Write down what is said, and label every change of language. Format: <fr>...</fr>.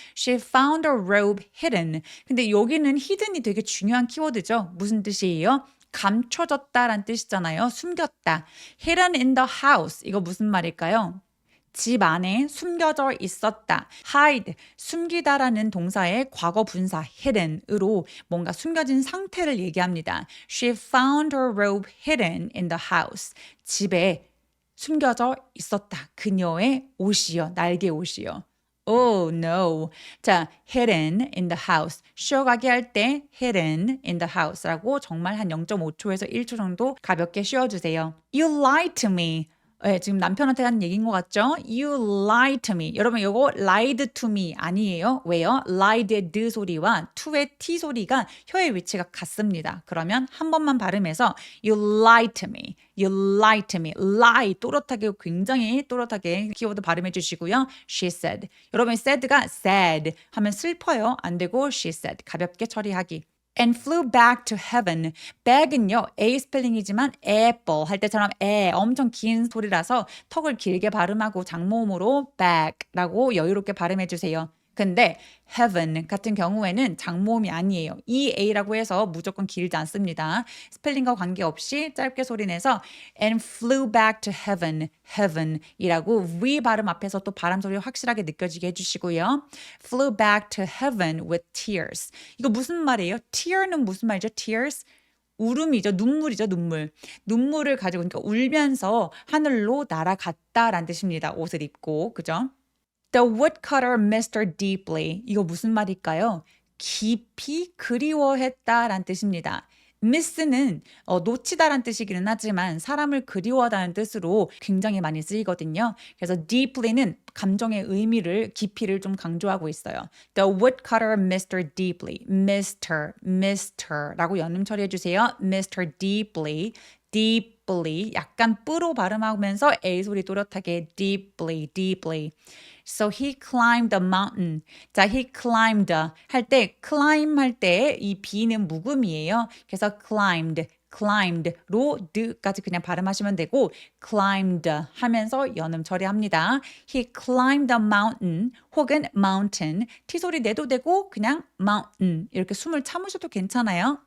<en>She found her robe hidden.</en> <ko>근데 여기는 hidden이 되게 중요한 키워드죠. 무슨 뜻이에요? 감춰졌다란 뜻이잖아요. 숨겼다.</ko> <en>hidden in the house.</en> <ko>이거 무슨 말일까요? 집 안에 숨겨져 있었다. hide, 숨기다라는 동사의 과거 분사 hidden으로 뭔가 숨겨진 상태를 얘기합니다.</ko> <en>She found her robe hidden in the house.</en> <ko>집에 숨겨져 있었다. 그녀의 옷이요. 날개 옷이요.</ko> <en>Oh no.</en> <ko>자,</ko> <en>hidden in the house.</en> <ko>쉬어가게 할 때 hidden in the house라고 정말 한 0.5초에서 1초 정도 가볍게 쉬어주세요.</ko> <en>You lied to me.</en> <ko>네, 지금 남편한테 하는 얘기인 것 같죠?</ko> <en>You lied to me.</en> <ko>여러분 이거 lied to me 아니에요. 왜요? lie드의 드 소리와 to의 t 소리가 혀의 위치가 같습니다. 그러면 한 번만 발음해서</ko> <en>You lied to me.</en> <ko>lie 또렷하게 굉장히 또렷하게 키워드 발음해 주시고요.</ko> <en>She said.</en> <ko>여러분 said가 sad 하면 슬퍼요. 안 되고 she said. 가볍게 처리하기.</ko> <en>And flew back to heaven.</en> <ko>back은요, A 스펠링이지만 apple 할 때처럼 엄청 긴 소리라서 턱을 길게 발음하고 장모음으로 back라고 여유롭게 발음해 주세요. 근데 heaven 같은 경우에는 장모음이 아니에요. EA라고 해서 무조건 길지 않습니다. 스펠링과 관계없이 짧게 소리내서</ko> <en>and flew back to heaven</en> <ko>이라고 V 발음 앞에서 또 바람 소리 확실하게 느껴지게 해주시고요.</ko> <en>flew back to heaven with tears.</en> <ko>이거 무슨 말이에요? tear는 무슨 말이죠? tears? 울음이죠. 눈물이죠. 눈물을 가지고 그러니까 울면서 하늘로 날아갔다라는 뜻입니다. 옷을 입고. 그죠?</ko> <en>The woodcutter missed her deeply.</en> <ko>이거 무슨 말일까요? 깊이 그리워했다란 뜻입니다. miss는 놓치다란 뜻이기는 하지만 사람을 그리워하다는 뜻으로 굉장히 많이 쓰이거든요. 그래서 deeply는 감정의 의미를 깊이를 좀 강조하고 있어요.</ko> <en>The woodcutter missed her deeply.</en> <ko>missed her라고 연음 처리해 주세요. missed her deeply 약간 뿌로 발음하면서 A 소리 또렷하게 deeply. So he climbed the mountain. 자, he climbed 할 때 climb 할 때 이 B는 묵음이에요. 그래서 climbed로 드까지 그냥 발음하시면 되고 climbed 하면서 연음 처리합니다.</ko> <en>He climbed the mountain</en> <ko>혹은 mountain T 소리 내도 되고 그냥 mountain 이렇게 숨을 참으셔도 괜찮아요.</ko>